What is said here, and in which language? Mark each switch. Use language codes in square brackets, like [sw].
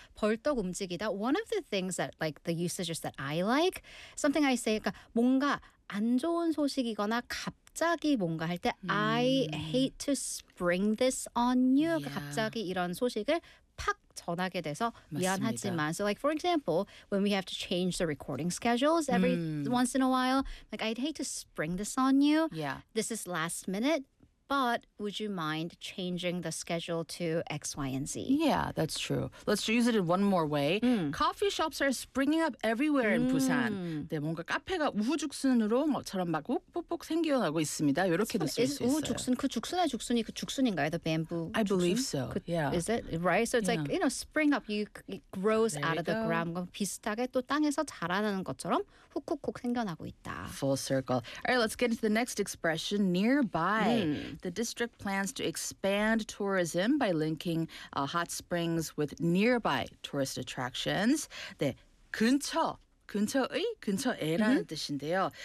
[ko] 벌떡 움직이다. [en] One of the things that, like, the usages that I like, something I say, [ko] 그러니까 뭔가 안 좋은 소식이거나 갑자기 뭔가 할 때 [en] I hate to spring this on you. [ko] 그러니까 갑자기 이런 소식을 팍 전하게 돼서 미안하지만. 맞습니다. [en] So like for example, when we have to change the recording schedules every once in a while, like I'd hate to spring this on you. Yeah. This is last minute, but would you mind changing the schedule to X, Y, and Z? Yeah, that's true. Let's use it in one more way. Coffee shops are springing up everywhere in Busan. [ko] 네, 뭔가 카페가 우후죽순으로 뭐처럼 막 뽁뽁 생겨나고 있습니다. 이렇게도 쓸 수 있어요. 우후죽순, 그 죽순의 죽순이 그 죽순인가요? [en] The bamboo I believe [ko] 죽순? [en] So, yeah. Is it? Right? So it's like, you know, spring up, it grows there out of the ground. [ko] 비슷하게 또 땅에서 자라나는 것처럼 훅훅훅 생겨나고 있다. [en] Full circle. All right, let's get into the next expression, nearby. The district plans to expand tourism by linking hot springs with nearby tourist attractions. [ko] 네, 근처, 근처의, 근처에라는 뜻인데요.